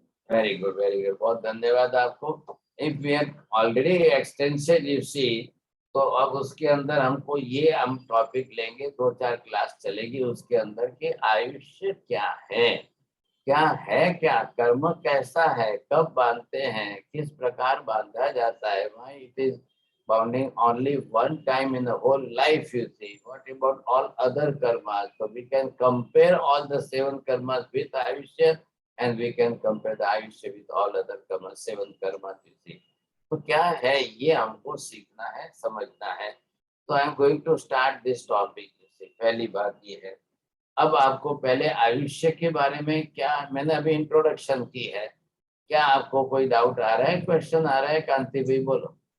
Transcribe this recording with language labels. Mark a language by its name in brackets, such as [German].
[English] very good very good, [Hindi] बहुत धन्यवाद आपको। [English] if we have already extension you see, [Hindi] तो अब उसके अंदर हमको ये हम टॉपिक लेंगे, 2-4 क्लास चलेगी उसके अंदर कि आयुष्य क्या है, क्या कर्म कैसा है, कब बांधते हैं, किस प्रकार बांधा जाता है। [English] Why it is bounding only one time in the whole life, you see. What about all other karmas? So we can compare all the 7 karmas with Ayushya and we can compare the Ayushya with all other karmas, 7 karmas, you see. [Hindi] तो क्या है ये हमको सीखना है, समझना है। तो [English] I am going to start this topic. [Hindi] पहली बात ये है, अब आपको पहले आयुष्य के बारे में क्या, मैंने अभी इंट्रोडक्शन की है, क्या आपको कोई डाउट आ रहा है, क्वेश्चन आ रहा है? कांति भाई बोलो।